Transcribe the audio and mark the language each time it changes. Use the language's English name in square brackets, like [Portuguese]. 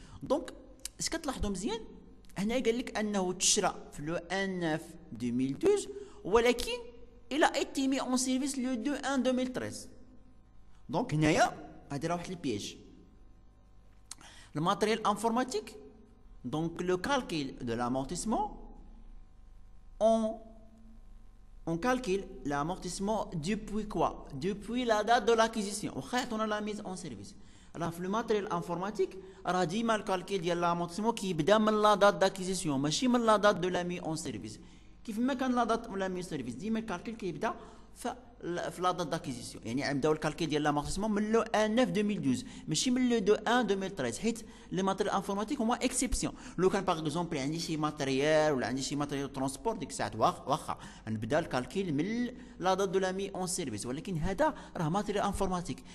[Arabic] دونك اش كتلاحظوا مزيان هنا قال لك انه تشرى في لو 1/9/2012 ولكن الى ايتي مي اون سيرفيس لو 2/1/2013. دونك هنايا هادي راه واحد البياج. الماتريال انفورماتيك دونك لو كالكيل دو لامورتيسمون [French] on calcule l'amortissement depuis quoi? Depuis la date de l'acquisition. On a la mise en service. Alors, le matériel informatique, [Arabic] راه ديما الكالكيل ديال l'amortissement كيبدا من [French] la date d'acquisition [Arabic] ماشي من [French] la date de la mise en service. [Arabic] كيف ما كان la date ولا mise en service ديما الكالكيل كيبدا في لا دات داكيزيسيون. يعني نبداو الكالكيل ديال لامورتيسمون من لو 1/9/2012 ماشي من لو 2/1/2013 حيت لي ماتيريال انفورماتيك هما اكسيبسيون. لو كان باغ اكزومبل عندي شي ماتيريال ولا عندي شي ماتيريال ترونسبور ديك الساعه واخا نبدا الكالكيل من لا دات دو لا مي اون سيرفيس، ولكن هذا راه ماتيريال انفورماتيك.